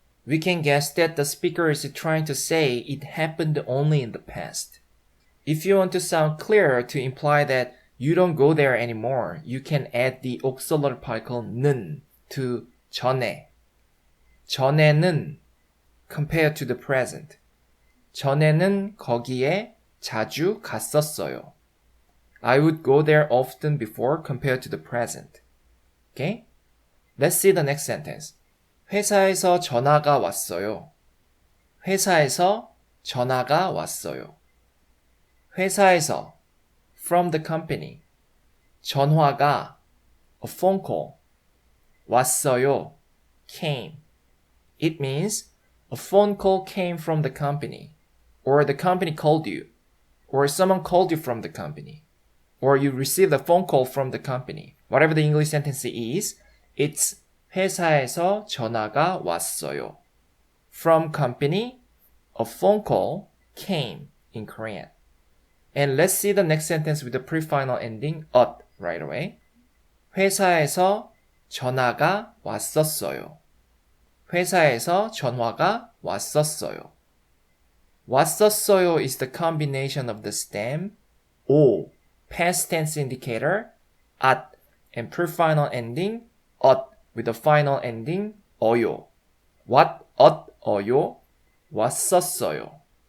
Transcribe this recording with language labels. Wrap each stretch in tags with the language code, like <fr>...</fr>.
<en>We can guess that the speaker is trying to say it happened only in the past. If you want to sound clearer to imply that you don't go there anymore, you can add the auxiliary particle 는 to 전에. 전에는 compared to the present.</en> <ko>전에는 거기에 자주 갔었어요.</ko> <en>I would go there often before compared to the present. Okay? Let's see the next sentence.</en> <ko>회사에서 전화가 왔어요. 회사에서 전화가 왔어요.</ko> <en>회사에서 from the company. 전화가 a phone call. 왔어요 came. It means a phone call came from the company, or the company called you, or someone called you from the company, or you received a phone call from the company. Whatever the English sentence is, it's</en> <ko>회사에서 전화가 왔어요.</ko> <en>From company, a phone call came in Korean. And let's see the next sentence with the pre-final ending ot right away.</en> <ko>회사에서 전화가 왔었어요. 회사에서 전화가 왔었어요.</ko> <en>왔었어요 is the combination of the stem 오, past tense indicator, at, and pre-final ending ot with the final ending 어요.</en> <ko>What, 어요? 왔었어요.</ko>